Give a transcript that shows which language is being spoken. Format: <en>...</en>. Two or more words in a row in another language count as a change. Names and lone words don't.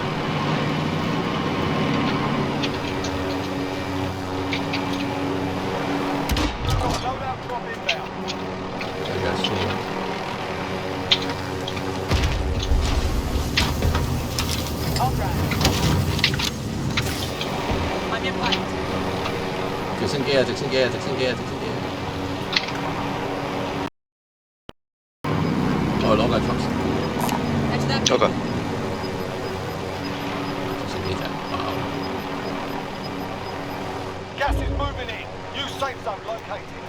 <en>Loadout drop inbound.</en> <yue>就而家輸。</yue> <en>All right. I'm in flight.</en> <yue>直升機啊！直升機啊！直升機啊！直升機啊！我攞架 truck。</yue> <en>Head to that. OK，</en> <yue>直升機就係爆。</yue> <en>Gas is moving in. New safe zone located.</en>